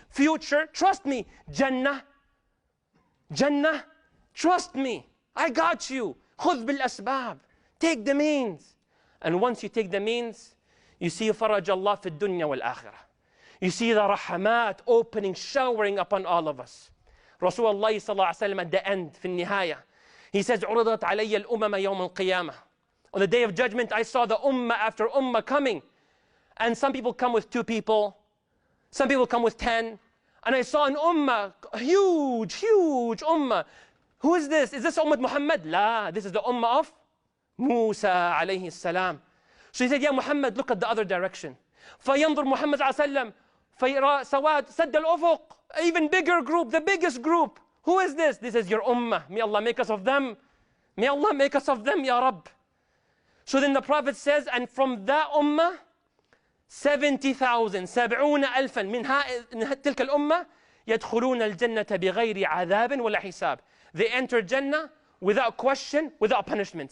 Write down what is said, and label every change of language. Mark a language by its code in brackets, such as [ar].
[en] Future, trust me. Jannah, Jannah, trust me. I got you. [ar] خذ بالأسباب. [en] Take the means. And once you take the means, you see [ar] فرج الله في الدنيا والآخرة. [en] You see the rahamat opening, showering upon all of us. [ar] Rasulullah صلى الله عليه وسلم [en] at the end, [ar] في النهاية, [en] he says, [ar] عرضت علي الأمم يوم القيامة. [en] On the day of judgment, I saw the ummah after ummah coming. And some people come with 2 people. Some people come with 10. And I saw an ummah, huge, huge ummah. Who is this? Is this Ummah Muhammad? La, this is the ummah of Musa alayhi salam. So he said, Ya Muhammad, look at the other direction. [ar] فينظر محمد صلى الله عليه وسلم فيرى سواد سد الأفق. [en] Even bigger group, the biggest group. Who is this? This is your ummah. May Allah make us of them. May Allah make us of them, Ya Rabb. So then the Prophet says, and from that ummah, 70,000 [ar] 70 ألفا من تلك الأمة يدخلون الجنة بغير عذاب ولا حساب. [en] They enter Jannah without question, without punishment.